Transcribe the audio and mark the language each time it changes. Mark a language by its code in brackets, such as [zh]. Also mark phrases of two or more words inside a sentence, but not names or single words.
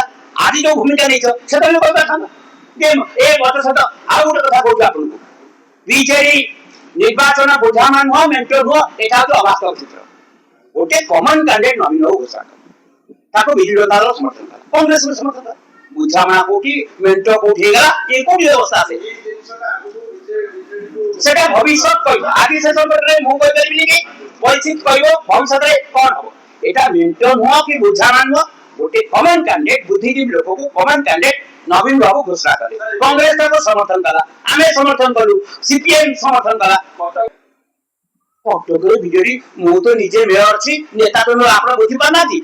[or] ଆଜି ଯୋଉ ଭୂମିକା ନେଇଛ ସେତେବେଳେ କହିପାରିଥାନ୍ତ। ଏ ମତ ସହିତ ଆଉ ଗୋଟେ କଥା କହୁଛୁ ଆପଣଙ୍କୁ, ବିଜେଡି ନିର୍ବାଚନ ବୁଝାମଣା ନୁହଁ, ମେଣ୍ଟ ନୁହଁ, ଏଇଟା ହଉଛି ଅବାସ୍ତବ ଚିତ୍ର। ଗୋଟେ [en] common candidate [or] ନବୀନ ବାବୁ ଘୋଷଣା ତାକୁ ବିଜେଡି ଦଳ ସମର୍ଥନ କଲା, କଂଗ୍ରେସ ସମର୍ଥନ କଲା, ବୁଝାମଣା କୋଉଠି ମେଣ୍ଟ କୋଉଠି ହେଇଗଲା, ଏ କୋଉଠି ବ୍ୟବସ୍ଥା [bn] আছে সেটা ভবিষ্যৎ কইব। আদি সে সম্পর্কে [or] ମୁଁ କହିପାରିବିନି କି ପରିସ୍ଥିତି କହିବ ଭବିଷ୍ୟତରେ କଣ ହବ। এটা ମେଣ୍ଟ ନୁହଁ କି ବୁଝାମଣା ନୁହଁ, ଗୋଟେ [en] common candidate [or] ବୁଦ୍ଧିଜୀବୀ ଲୋକକୁ [en] common candidate [or] ନବୀନ ବାବୁ ଘୋଷଣା କଲେ, କଂଗ୍ରେସ ତାକୁ ସମର୍ଥନ କଲା, ଆମେ ସମର୍ଥନ କଲୁ, ସିପିଏମ ସମର୍ଥନ କଲା। କଟକରେ ବିଜେଡି ମୁଁ ତ ନିଜେ ମେୟର ଅଛି, ନେତା ତ ଆପଣ ବୁଝିପାରୁନାହାନ୍ତି।